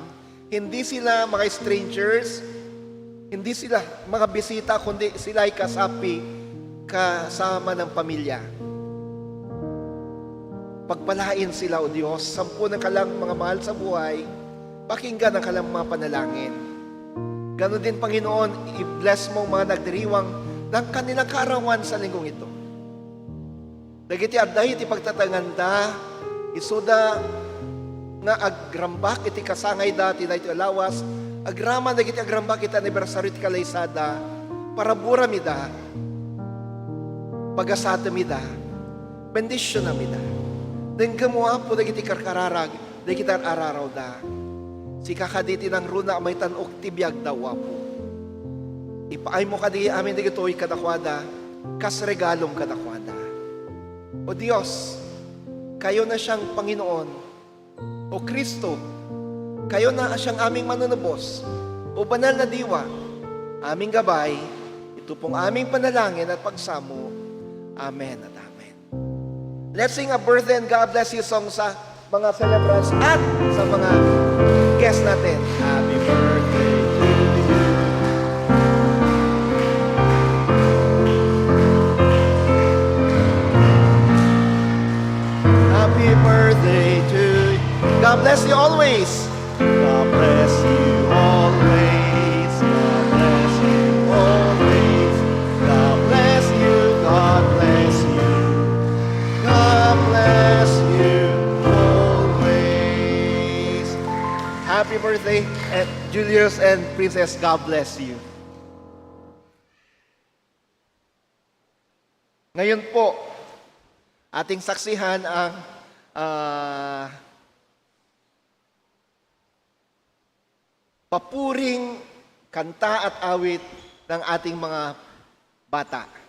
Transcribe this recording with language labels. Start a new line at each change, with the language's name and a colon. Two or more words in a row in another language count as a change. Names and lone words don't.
Filipino: Hindi sila mga strangers, hindi sila mga bisita, kundi sila ay kasapi, kasama ng pamilya. Pagpalain sila, O Diyos, 10 ng kalang mga mahal sa buhay, pakinggan ang kalang mga panalangin. Ganon din, Panginoon, i-bless mo mga nagdiriwang ng kanilang kaarawan sa linggong ito.
Iloko: Dagiti adday iti pagtatanganda, isuda nga agrambak iti kasangay dati na iti alawas, agraman dagiti agrambak iti anibersaryo iti kalaysada, para buramida, pagasata mida, bendisyon na mida. Denggamuha po dagiti karkararag, dagiti araraw da. Si kakaditi ng runa may tanok tibiyag daw po. Ipaay mo kadi amin dagitoy kadakwada, kas regalong kadakwada.
Filipino: O Diyos, kayo na siyang Panginoon. O Kristo, kayo na siyang aming manunubos. O banal na diwa, aming gabay, ito pong aming panalangin at pagsamo.
English: Amen at amen. Let's sing a birthday and God bless you song
Filipino: sa mga celebrants at sa mga guests natin.
English: Happy birthday to you. Happy birthday to you. God bless you always. God bless you always. God bless you always. God bless you. God bless you. God bless you always. Happy birthday, Julius and Princess. God bless you.
Filipino: Ngayon po, ating saksihan ang papuring kanta at awit ng ating mga bata.